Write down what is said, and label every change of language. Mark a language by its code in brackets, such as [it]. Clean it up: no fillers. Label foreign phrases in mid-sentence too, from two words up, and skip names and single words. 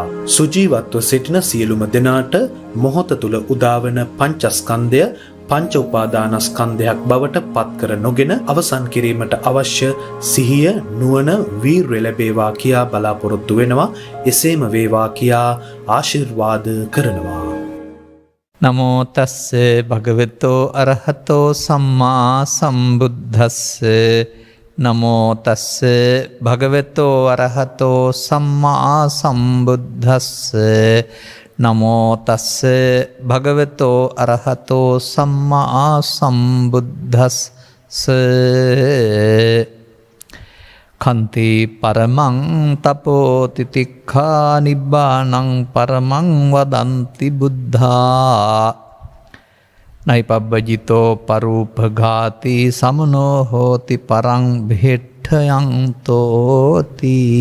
[si] සුජීවත්ව සිටින සියලුම දෙනාට මොහොත තුල උදාවන පංචස්කන්ධය පංච උපාදානස්කන්ධයක් බවට පත් කර නොගෙන අවසන් කිරීමට අවශ්‍ය සිහිය නුවණ වීර්ය ලැබේවා කියා බලාපොරොත්තු වෙනවා. එසේම වේවා කියා ආශිර්වාද කරනවා. [pi] නමෝ තස්ස භගවතෝ අරහතෝ සම්මා සම්බුද්දස්ස නමෝ තස්ස භගවතෝ අරහතෝ සම්මා සම්බුද්දස්ස නමෝ තස්ස භගවතෝ අරහතෝ සම්මා සම්බුද්දස්ස කන්ති පරමං තපෝ තිතික්ඛා නිබ්බානං පරමං වදන්ති බුද්ධා නයිපබ්බජිතෝ පරූපඝාති සමනෝ හෝති පරං භෙට්ඨයං තෝති.